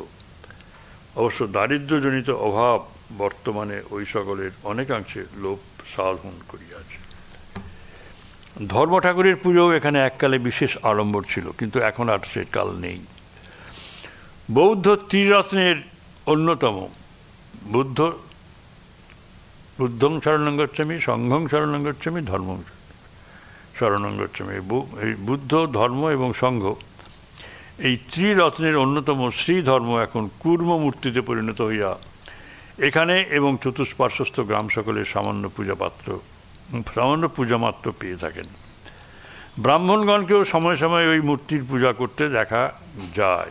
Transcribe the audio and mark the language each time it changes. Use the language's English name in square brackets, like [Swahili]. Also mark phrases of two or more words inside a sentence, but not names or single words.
[Bangla] অবশ্য দারিদ্র্যজনিত অভাব বর্তমানে ওই সকলের অনেকাংশে লোপ সাধন করিয়াছে। ধর্ম ঠাকুরের পুজোও এখানে এককালে বিশেষ আড়ম্বর ছিল, কিন্তু এখন আর সে কাল নেই। বৌদ্ধ ত্রিরত্নের অন্যতম [Pali] বুদ্ধং শরণং গচ্ছামি, সংঘং শরণং গচ্ছামি, ধর্মং শরণং গচ্ছামি। [Bangla] এই বুদ্ধ, ধর্ম এবং সংঘ, এই ত্রিরত্নের অন্যতম শ্রী ধর্ম এখন কুর্ম মূর্তিতে পরিণত হইয়া এখানে এবং চতুষ্পার্শ্বস্থ গ্রাম সকলে সামান্য পূজা মাত্র পেয়ে থাকেন। ব্রাহ্মণগণকেও সময় সময় ওই মূর্তির পূজা করতে দেখা যায়।